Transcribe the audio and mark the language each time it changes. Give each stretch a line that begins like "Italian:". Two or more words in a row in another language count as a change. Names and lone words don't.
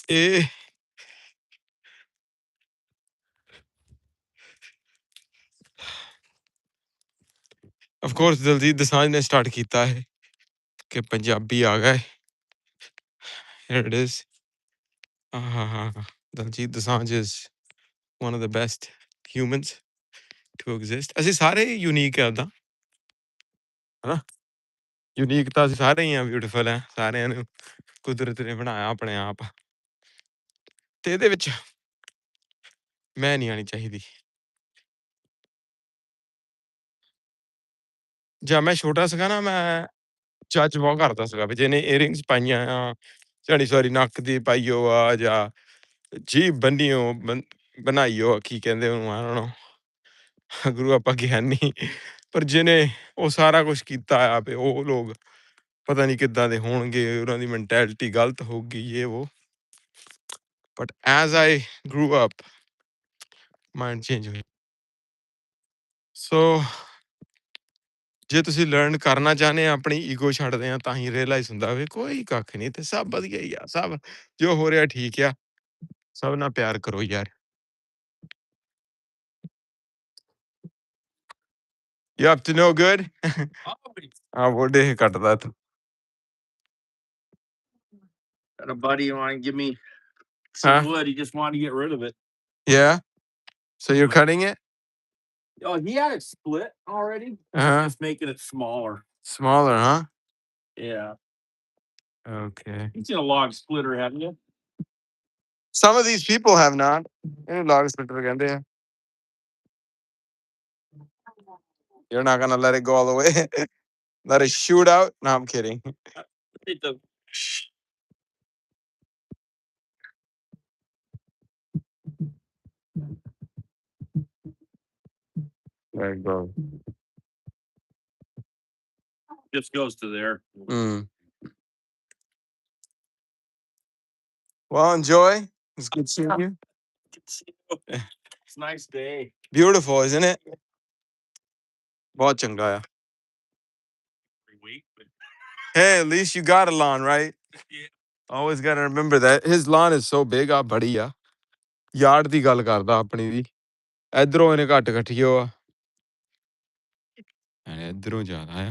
English: Eh, of course,
Hindi: Diljit Dosanjh ने start ਕੀਤਾ है कि पंजाबी आ गए.
English: Here it is. Diljit Dosanjh is one of the best humans to exist.
Punjabi: ਅਸੀਂ ਸਾਰੇ unique ਹੈ ਉਦਾਂ, ਹਨਾ? Unique ਤਾਂ ਅਸੀਂ ਸਾਰੇ ਹੀ ਆ, beautiful ਹੈ, ਸਾਰਿਆਂ ਨੂੰ ਕੁਦਰਤ ਨੇ ਬਣਾਇਆ ਆਪਣੇ ਆਪ. ਤੇ ਇਹਦੇ ਵਿੱਚ ਮੈਂ ਨਹੀਂ ਆਣੀ ਚਾਹੀਦੀ. ਜਾਂ ਮੈਂ ਛੋਟਾ ਸੀਗਾ ਨਾ, ਮੈਂ ਜੱਜ ਬਹੁਤ ਕਰਦਾ ਸੀਗਾ ਵੀ ਜਿਹਨੇ ਏਅਰਿੰਗਸ ਪਾਈਆਂ ਆ, ਝੜੀ ਸੌਰੀ ਨੱਕ ਦੀ ਪਾਈਓ ਆ, ਜਾਂ ਜੀਭ ਬੰਨੀਓ ਬਣਾਈਓ, ਕੀ ਕਹਿੰਦੇ ਉਹਨੂੰ,
English: I don't know,
Punjabi: ਗੁਰੂ ਆਪਾਂ ਗਿਆਨੀ, ਪਰ ਜਿਹਨੇ ਉਹ ਸਾਰਾ ਕੁਛ ਕੀਤਾ ਆ ਵੀ ਉਹ ਲੋਕ ਪਤਾ ਨਹੀਂ ਕਿੱਦਾਂ ਦੇ ਹੋਣਗੇ, ਉਹਨਾਂ ਦੀ ਮੈਂਟੈਲਿਟੀ ਗਲਤ ਹੋਊਗੀ, ਇਹ ਉਹ.
English: But as I grew up mind change ਹੋਇਆ.
Punjabi: ਸੋ ਜੇ ਤੁਸੀਂ ਲਰਨ ਕਰਨਾ ਚਾਹੁੰਦੇ ਆ, ਆਪਣੀ ਈਗੋ ਛੱਡਦੇ ਆ, ਤਾਂ ਹੀ ਰਿਅਲਾਈਜ਼ ਹੁੰਦਾ ਵੀ ਕੋਈ ਕੱਖ ਨਹੀਂ, ਤੇ ਸਭ ਵਧੀਆ ਹੀ ਆ, ਸਭ ਜੋ ਹੋ ਰਿਹਾ ਠੀਕ ਆ, ਸਭ ਨਾਲ ਪਿਆਰ ਕਰੋ ਯਾਰ.
English: You up to no good?
Punjabi: ਆ ਬੋਡੇ ਕੱਟਦਾ ਤੂੰ.
English: Got a buddy who wanted to give me some wood. He just wanted to get rid of it. Yeah? So you're cutting it? Oh, he had it split already. Just making it smaller. Smaller, huh? Yeah. Okay. You've seen a log splitter, haven't you? Some of these people have not.
Punjabi: ਇਹਨੂੰ
English: log splitter
Punjabi: ਕਹਿੰਦੇ ਆ.
English: You're not gonna let it go all the way? Let it shoot out? No, I'm kidding. There you go. Just goes to there. Well, enjoy. It's good seeing you. It's a nice day. Beautiful, isn't it?
Punjabi: ਬਹੁਤ ਚੰਗਾ ਆ.
English: Hey, at least you got a lawn, right? Yeah. Always gotta remember that. His lawn is so big,
Punjabi: ਆ ਬੜੀ ਆ. ਯਾਰਡ ਦੀ ਗੱਲ ਕਰਦਾ ਆਪਣੀ ਦੀ. ਇਧਰੋਂ ਇਹਨੇ ਘੱਟ ਕੱਟਿਓ ਆ. ਇਧਰੋਂ ਜ਼ਿਆਦਾ ਆ.